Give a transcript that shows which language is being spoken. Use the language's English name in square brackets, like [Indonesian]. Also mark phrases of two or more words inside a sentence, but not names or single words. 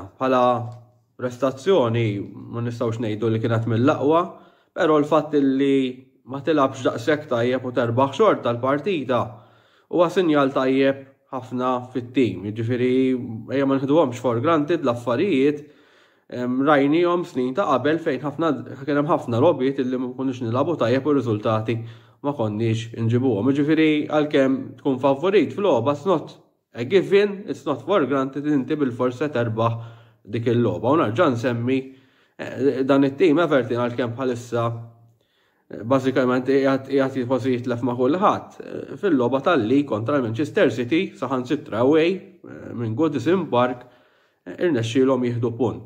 [Maltese] Bħala prestazzjoni ma nistgħux ngħidu li kienet mill-aqwa, però l-fatt illi ma tilabx daqshekk tajjeb u terbaħ xort tal-partita huwa sinjal tajjeb ħafna fit-tim. Jiġifieri ejja ma nħiduhomx [English] for granted [Maltese] l-affarijiet rajnihom snin ta' qabel fejn kien hemm ħafna logħbiet illi ma konniex nilagħbu tajjeb u r-riżultati ma konniex inġibuhom. Jiġifieri għalkemm tkun favorit fil-logħba, [English] it's not a given, it's not for granted [Maltese] inti bil-forsa terbaħ dik il-logħba. U narġa' nsemmi dan it-tim Everton għalkemm bħalissa bażikament qiegħed jipposi jitlef ma' kulħadd fil-logħba tal-League kontra Manchester City saħansitra away minn Goodison Park irnexxielhom jieħdu punt.